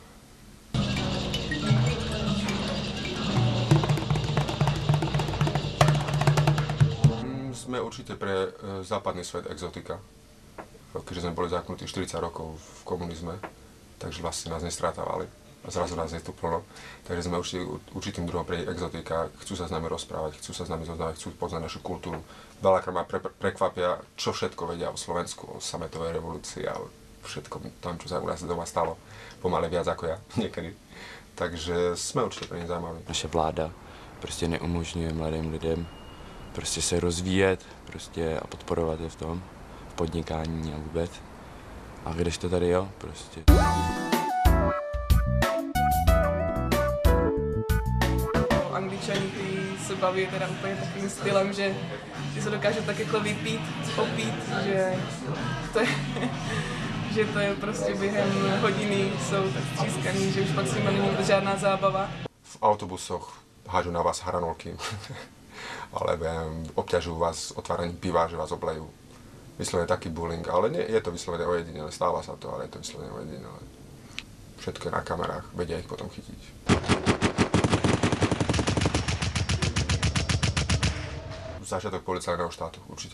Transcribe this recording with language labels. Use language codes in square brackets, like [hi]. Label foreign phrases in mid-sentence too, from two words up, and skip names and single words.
[sk] Sme určite pre západný svet exotika, keďže sme boli zaknutí 40 rokov v komunizme, takže vlastne nás nestrátavali a zrazu nás je tu plno. Takže sme určitým druhom pre exotika, chcú sa s nami rozprávať, chcú sa s nami zoznávať, chcú poznať našu kultúru. Veľakrát ma prekvapia, čo všetko vedia o Slovensku, o sametovej revolúcii a o všetkom tom, čo sa u nás doma stalo. Pomaly viac ako ja niekedy. [cs] Takže jsme určitě pro ně zajímaví. Naše vláda prostě neumožňuje mladým lidem prostě se rozvíjet prostě a podporovat je v tom, v podnikání a vůbec. A když to tady jo, prostě. Angličani ty se baví teda úplně takovým stylem, že se dokážou tak jako vypít, opít, že to je prostě během hodiny jsou tak střískaný, že už pak s nimi není žádná zábava. [sk] V autobusoch hážu na vás hranolky, alebo obťažujú vás otváraním piva, že vás oblejú. Vyslovene taký bullying, ale nie, je to vyslovene ojedinele, stáva sa to, ale je to vyslovene ojedinele. Všetko je na kamerách, vedia ich potom chytiť. Začiatok policajného štátu, určite.